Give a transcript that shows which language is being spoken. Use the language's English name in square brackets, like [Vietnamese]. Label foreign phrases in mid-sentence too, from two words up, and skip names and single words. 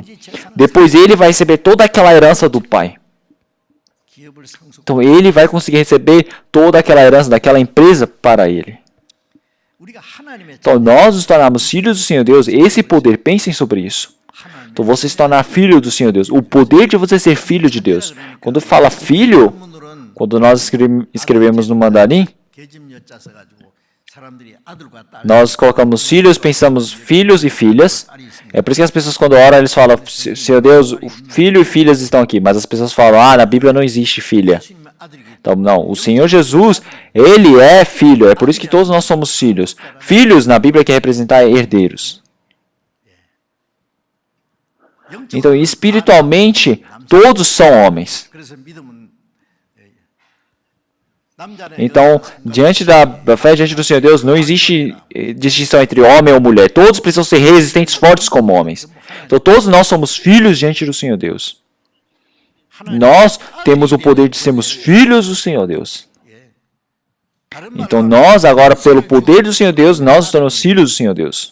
[Portuguese] Depois ele vai receber toda aquela herança do pai. Então ele vai conseguir receber toda aquela herança daquela empresa para ele. Então nós nos tornarmos filhos do Senhor Deus, esse poder, pensem sobre isso. Então você se tornar filho do Senhor Deus, o poder de você ser filho de Deus. Quando fala filho, quando nós escrevemos no mandarim, [Korean] 계집 여자 써가지고 사람들이 아들과 딸 [Portuguese] Nós colocamos filhos, pensamos filhos e filhas. É por isso que as pessoas quando oram, eles falam, Senhor Deus, o filho e filhas estão aqui. Mas as pessoas falam, na Bíblia não existe filha. [Korean] 예수님은 아들이기 때문에 [Portuguese] Então, não, o Senhor Jesus, Ele é filho. É por isso que todos nós somos filhos. Filhos, na Bíblia, quer representar herdeiros. Então, espiritualmente, todos são homens. [Korean] 그래서 믿음은 남자는 [Portuguese] Então, diante da fé diante do Senhor Deus, não existe distinção entre homem ou mulher. Todos precisam ser resistentes, fortes como homens. Então, todos nós somos filhos diante do Senhor Deus. Nós temos o poder de sermos filhos do Senhor Deus. Então, nós agora, pelo poder do Senhor Deus, nós nos tornamos filhos do Senhor Deus.